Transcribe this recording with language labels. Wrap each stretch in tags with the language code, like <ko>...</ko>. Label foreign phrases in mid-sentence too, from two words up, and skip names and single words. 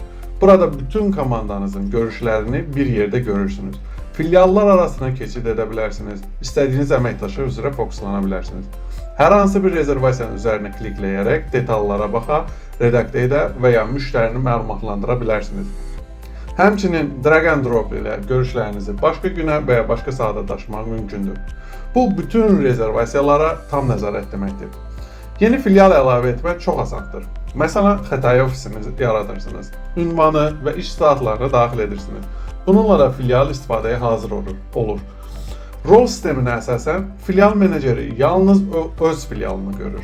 <az>Burada bütün komandanızın görüşlərini bir yerdə görürsünüz. Filiallar arasına keçid edə bilərsiniz. İstədiyiniz əməkdaşa üzrə fokuslana bilərsiniz. Hər hansı bir rezervasiyanın üzərinə klikləyərək detallara baxa, redaktə edə və ya müştərini məlumatlandıra bilərsiniz. Həmçinin</az> <en>drag and drop</en> <az>ilə görüşlərinizi başqa günə və ya başqa saata daşımaq mümkündür. Bu bütün rezervasiyalara tam nəzarət deməkdir. Yeni filial əlavə etmək çox asandır. Məsələn, xətai ofisinizi yaradırsınız, ünvanı və iş saatlarını daxil edirsiniz. Bununla da filial istifadəyə hazır olur. Rol sisteminə əsasən, filial meneceri yalnız öz filialını görür.</az>